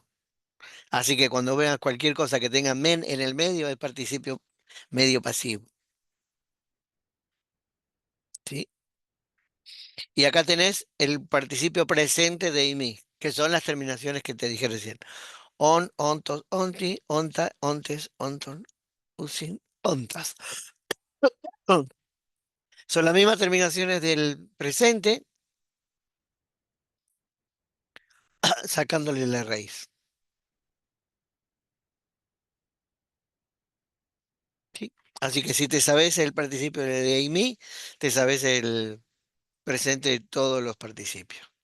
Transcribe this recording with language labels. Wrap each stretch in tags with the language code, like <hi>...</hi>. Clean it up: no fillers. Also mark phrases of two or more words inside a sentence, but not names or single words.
<es>Así que cuando veas cualquier cosa que tenga men en el medio, es participio medio pasivo. ¿Sí? Y acá tenés el participio presente de imi, que son las terminaciones que te dije recién.</es> <el>On, ὄντος, ὄντι, ὄντα, ὄντες, ὄντων, οὖσιν, ὄντας.</el> <es>Son las mismas terminaciones del presente, sacándole la raíz. ¿Sí? Así que si te sabes el participio de imi, te sabes el presente de todos los participios.</es>